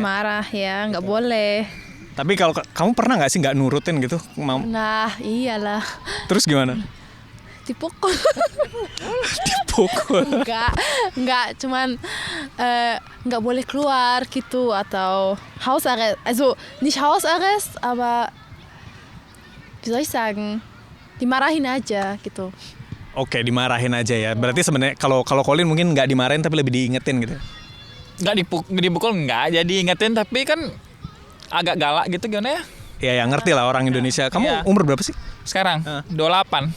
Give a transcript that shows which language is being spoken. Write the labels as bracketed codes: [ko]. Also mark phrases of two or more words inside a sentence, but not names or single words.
[id] Marah ya, nggak boleh. Tapi kalau kamu pernah nggak sih nggak nurutin gitu? Nah, iyalah. Terus gimana? Dipukul. Dipukul. Enggak, cuman nggak boleh keluar gitu atau Hausarrest. [de] Also nicht Hausarrest, aber wie soll ich sagen? [id] Dimarahin aja gitu. Oke, dimarahin aja ya. Berarti sebenarnya kalau Colin mungkin nggak dimarahin tapi lebih diingetin gitu. Nggak dipukul enggak, jadi ingetin tapi kan agak galak gitu gimana ya? Ya ngerti lah orang Indonesia. Kamu Iya. umur berapa sih? Sekarang 28.